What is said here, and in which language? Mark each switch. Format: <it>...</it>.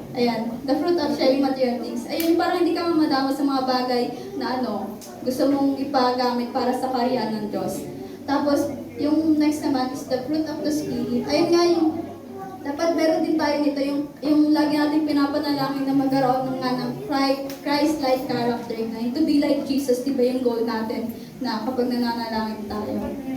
<en>Ayan, the fruit of sharing material things.</en> <tl>Ayun, parang hindi ka madamot sa mga bagay na gusto mong ipagamit para sa karyan ng Diyos. Tapos, yung</tl> <en>next naman is the fruit of the Spirit.</en> <tl>Ayun nga dapat meron din tayo nito, yung lagi natin pinapanalangin na magkaroon ng Christ-like character, na</tl> <en>to be like Jesus,</en> <tl>di ba yung goal natin na kapag nananalangin tayo.</tl>